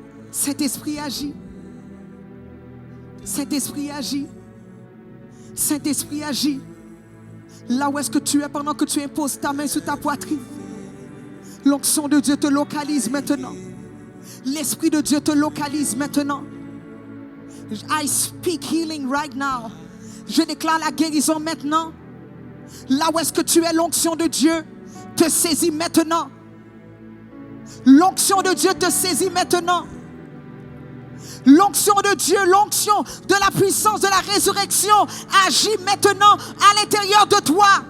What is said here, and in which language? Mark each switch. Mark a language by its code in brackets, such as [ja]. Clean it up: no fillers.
[fr] Saint-Esprit agit. Saint-Esprit agit. Saint-Esprit agit. Là où est-ce que tu es pendant que tu imposes ta main sur ta poitrine, l'onction de Dieu te localise maintenant. L'Esprit de Dieu te localise maintenant. [en] I speak healing right now. [fr] Je déclare la guérison maintenant. Là où est-ce que tu es, l'onction de Dieu te saisit maintenant. L'onction de Dieu te saisit maintenant. L'onction de Dieu, l'onction de la puissance de la résurrection agit maintenant à l'intérieur de toi.